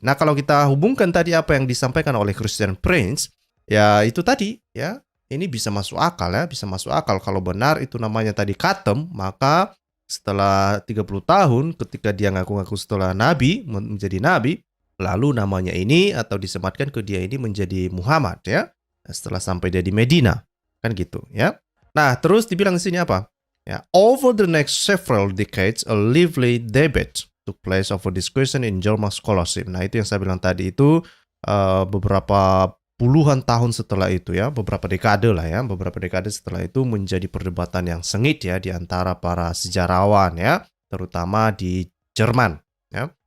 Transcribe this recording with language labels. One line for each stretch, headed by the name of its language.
Indonesian: Nah, kalau kita hubungkan tadi apa yang disampaikan oleh Christian Prince, ya itu tadi ya, ini bisa masuk akal ya, bisa masuk akal kalau benar itu namanya tadi Khatam, maka setelah 30 tahun ketika dia ngaku-ngaku setelah nabi, menjadi nabi, lalu namanya ini atau disematkan ke dia ini menjadi Muhammad ya, setelah sampai dia di Medina, kan gitu ya. Nah, terus dibilang di sini apa?
English: Ya, over the next several decades, a lively debate took place over this question in German scholarship.
Indonesian: Nah, itu yang saya bilang tadi itu beberapa puluhan tahun setelah itu ya, beberapa dekade setelah itu menjadi perdebatan yang sengit ya di antara para sejarawan ya, terutama di Jerman ya.